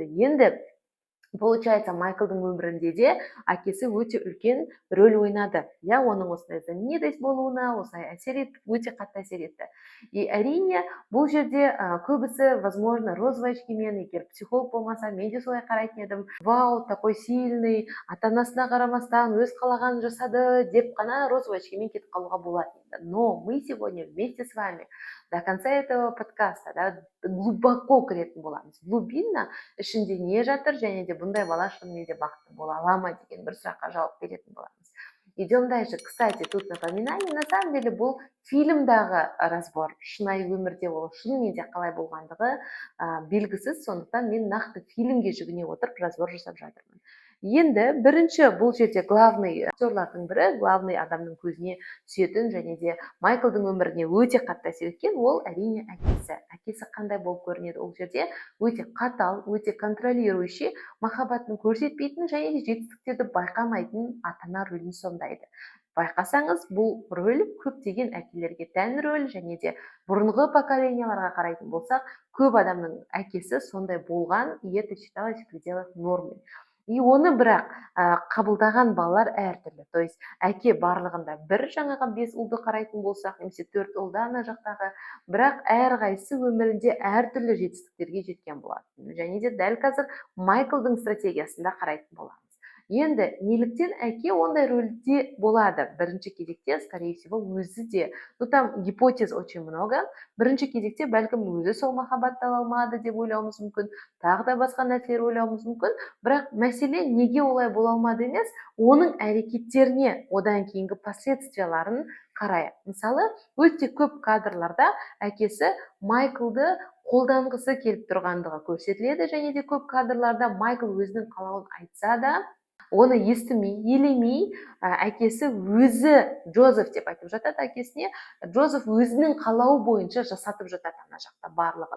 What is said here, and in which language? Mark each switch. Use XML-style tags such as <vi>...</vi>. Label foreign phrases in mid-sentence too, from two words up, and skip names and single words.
<kk>Енді получается, Майклдың өмірінде де әкесі өте үлкен рөл ойнады. Я оның осындай знаменитость болуына, осылай әсер етті, өте қатты әсер етті. И әрине бұл жерде көбісі, возможно, розовый очкимен, егер психолог болмаса, мен де солай қарайтын едім.</kk> <ru>Вау, такой сильный,</ru> <kk>ата-анасына қарамастан өз қалағанын жасады деп қана розовый очкимен кетіп қалуға болады.</kk> <ru>Но мы сегодня вместе с вами до конца этого подкаста, да, глубоко</ru> <kk>кіретін боламыз. Глубинно ішінде не жатыр, және де бұндай бала шынымен де бақытты бола ала ма деген бір сұраққа жауап беретін боламыз.</kk> <ru>Идем дальше. Кстати, тут напоминание, на самом деле</ru> <kk>бұл фильмдағы разбор, шынайы өмірде ол шынымен де қалай болғандығы белгісіз, сондықтан мен нақты фильмге жүгіне отырып разбор жасап жатырмын. Енді бірінші бұл жерде главный актерлардың бірі, главный адамның көзіне түсетін және де Майклдың өміріне өте қатты әсер еткен ол әрине әкесі. Әкесі қандай болып көрінеді ол жерде? Өте қатал, өте контролирующий, махаббатын көрсетпейтін және де жетістіктерді байқамайтын ата-ана рөлін сомдайды. Байқасаңыз, бұл рөл көптеген әкелерге тән рөл, және де бұрынғы поколенияларға қарайтын болсақ, көп адамның әкесі сондай болған,</kk> <ru>и это считалось в пределах нормы.</ru> <kk>И оны бірақ қабылдаған балалар әртүрлі.</kk> <ru>То есть</ru> <kk>әке барлығында бір жаңағы 5 ұлды қарайтын болсақ, немесе 4 ұлды ана жақтағы, бірақ әрқайсысы өмірінде әртүрлі жетістіктерге жеткен болады. Және де дәл қазір Майклдың стратегиясында қарайтын боламыз. Енді неліктен әке ондай рөлде болады? Бірінші кезекте,</kk> <ru>скорее всего,</ru> <kk>өзі де.</kk> <ru>Ну, там гипотез очень много.</ru> <kk>Бірінші кезекте бәлкім өзі сол махаббатты ала алмады деп ойлауымыз мүмкін, тағы да басқа нәрселер ойлауымыз мүмкін. Бірақ мәселе неге олай бола алмады емес, оның әрекеттеріне, одан кейінгі последствияларын қарайық. Мысалы, өте көп кадрларда әкесі Майклды қолданғысы келіп тұрғандығы көрсетіледі, және де көп кадрларда Майкл өзінің қалауын айтса да, оны естімей, елемей, әкесі өзі, Джозеф деп айтып жатады әкесіне, Джозеф өзінің қалауы бойынша жасатып жатады ана жақта барлығын.</kk>